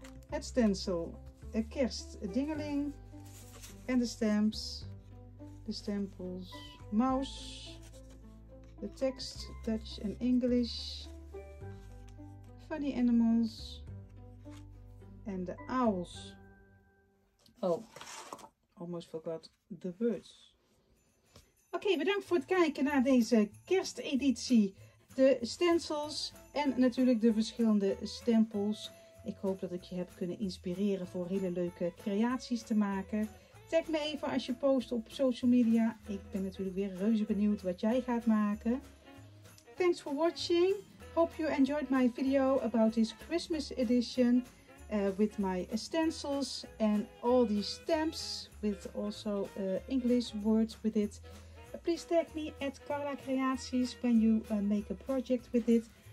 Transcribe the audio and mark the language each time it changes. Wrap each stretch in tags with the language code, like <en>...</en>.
<nl>Het stencil, kerstdingeling en de stamps, de stempels, mouse, de tekst,</nl> <en>Dutch and English, funny animals</en> <nl>en de owls.</nl> <en>Oh, almost forgot the birds.</en> <nl>Oké, bedankt voor het kijken naar deze kersteditie. De stencils en natuurlijk de verschillende stempels. Ik hoop dat ik je heb kunnen inspireren voor hele leuke creaties te maken. Tag me even als je post op social media. Ik ben natuurlijk weer reuze benieuwd wat jij gaat maken.</nl> <en>Thanks for watching. Hope you enjoyed my video about this Christmas edition with my stencils and all these stamps with also English words with it. Please tag me at Carla Creaties when you make a project with it.</en>